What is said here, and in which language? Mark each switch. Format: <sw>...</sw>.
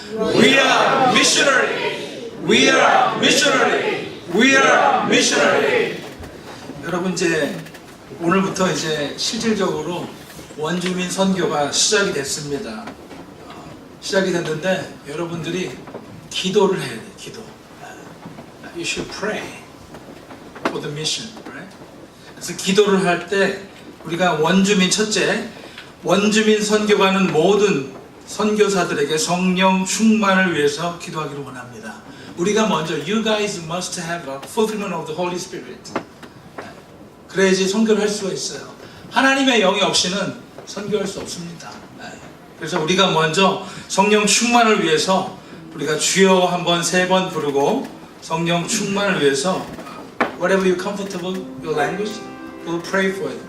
<en>We are missionary. We are missionary. We are missionary.</en> <ko>여러분 이제 오늘부터 이제 실질적으로 원주민 선교가 시작이 됐습니다. 시작이 됐는데 여러분들이 기도를 해야 돼. 기도.</ko> <en>You should pray for the mission. Right?</en> <ko>그래서 기도를 할 때 우리가 원주민 첫째 원주민 선교가는 모든 선교사들에게 성령 충만을 위해서 기도하기를 원합니다. 우리가 먼저</ko> <en>You guys must have a fulfillment of the Holy Spirit.</en> <ko>그래야지 선교를 할 수가 있어요. 하나님의 영이 없이는 선교할 수 없습니다. 그래서 우리가 먼저 성령 충만을 위해서 우리가 주여 한번 3번 부르고 성령 충만을 위해서</ko> <en>whatever you comfortable your language, we'll pray for it.</en>